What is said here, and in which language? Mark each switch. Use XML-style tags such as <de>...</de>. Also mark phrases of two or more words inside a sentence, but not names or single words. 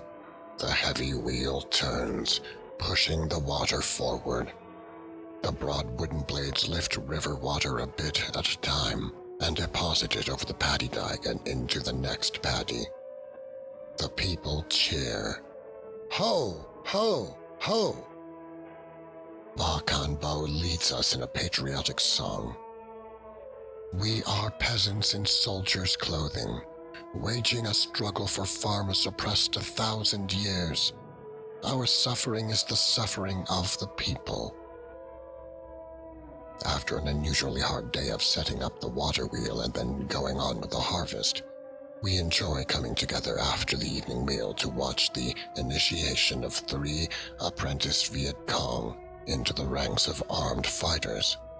<en>The heavy wheel turns, pushing the water forward. The broad wooden blades lift river water a bit at a time and deposit it over the paddy dyke and into the next paddy. The people cheer. Ho! Ho! Ho! Ba Kan Bo leads us in a patriotic song. We are peasants in soldiers' clothing, waging a struggle for farmers oppressed 1,000 years. Our suffering is the suffering of the people. After an unusually hard day of setting up the water wheel and then going on with the harvest, we enjoy coming together after the evening meal to watch the initiation of 3 apprentice Viet Cong into the ranks of armed fighters.</en>